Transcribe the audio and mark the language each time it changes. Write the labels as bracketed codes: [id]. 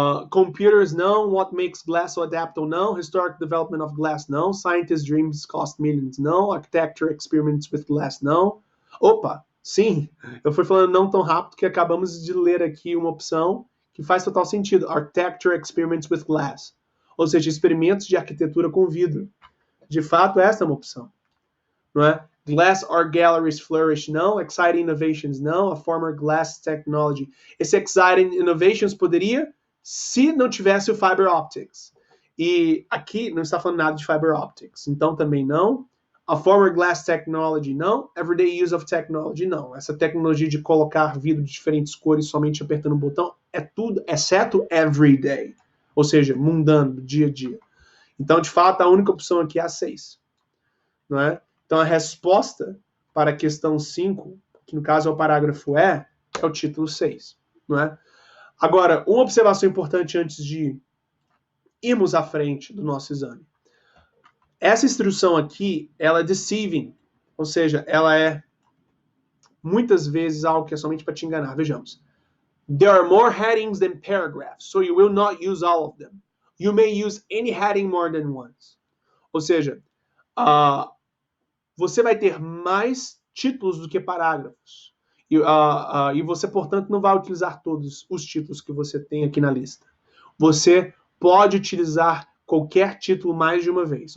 [en] Computers, [pt] não. [en] What makes glass so adaptable, não. Historic development of glass, não. Scientists' dreams cost millions, [pt] não. [en] Architecture experiments with glass, não. [pt] Opa, sim, eu fui falando não tão rápido que acabamos de ler aqui uma opção que faz total sentido. [en] Architecture experiments with glass. [pt] Ou seja, experimentos de arquitetura com vidro. De fato, essa é uma opção. Não é? [en] Glass art galleries flourish, [pt] não. [en] Exciting innovations, não. A former glass technology. [pt] Esse [en] exciting innovations [pt] poderia, se não tivesse o fiber optics. E aqui não está falando nada de fiber optics. Então também não. [en] A former glass technology, [pt] não. [en] Everyday use of technology, não. [pt] Essa tecnologia de colocar vidro de diferentes cores somente apertando um botão é tudo, exceto everyday. Ou seja, mundano, dia a dia. Então, de fato, a única opção aqui é a 6. Não é? Então, a resposta para a questão 5, que no caso é o parágrafo E, é o título 6. não é? Agora, uma observação importante antes de irmos à frente do nosso exame. Essa instrução aqui, ela é deceiving, ou seja, ela é muitas vezes algo que é somente para te enganar. Vejamos. [en] There are more headings than paragraphs, so you will not use all of them. You may use any heading more than once. [pt] Ou seja, você vai ter mais títulos do que parágrafos. E você, portanto, não vai utilizar todos os títulos que você tem aqui na lista. Você pode utilizar qualquer título mais de uma vez.